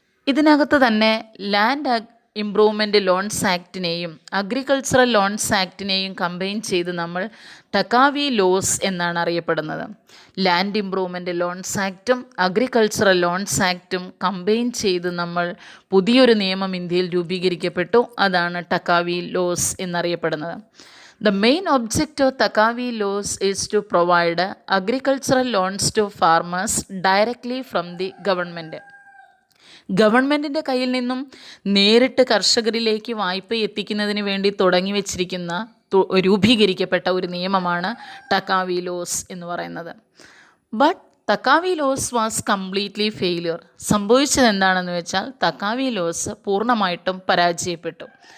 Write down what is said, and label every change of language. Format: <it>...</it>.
<ml>ഇതിനകത്ത് തന്നെ land improvement loans ആക്ടിനെയും agricultural loans ആക്ടിനെയും combine ചെയ്ത് നമ്മൾ ടക്കാവി ലോസ് എന്നാണ് അറിയപ്പെടുന്നത്. Land improvement loans ആക്റ്റും agricultural loans ആക്റ്റും combine ചെയ്ത് നമ്മൾ പുതിയൊരു നിയമം ഇന്ത്യയിൽ രൂപീകരിക്കപ്പെട്ടു. അതാണ് ടക്കാവി ലോസ് എന്നറിയപ്പെടുന്നത്.</ml> <en>The main object of Takavi laws is to provide agricultural loans to farmers directly from the government.</en> <ml>ഗവൺമെൻറ്റിൻ്റെ കയ്യിൽ നിന്നും നേരിട്ട് കർഷകരിലേക്ക് വായ്പ എത്തിക്കുന്നതിന് വേണ്ടി തുടങ്ങി വച്ചിരിക്കുന്ന രൂപീകരിക്കപ്പെട്ട ഒരു നിയമമാണ് ടക്കാവി ലോസ് എന്ന് പറയുന്നത്.</ml> <en>But taccavi loans was completely failure.</en> <ml>സംഭവിച്ചത് എന്താണെന്ന് വെച്ചാൽ തക്കാവി ലോസ് പൂർണ്ണമായിട്ടും പരാജയപ്പെട്ടു.</ml>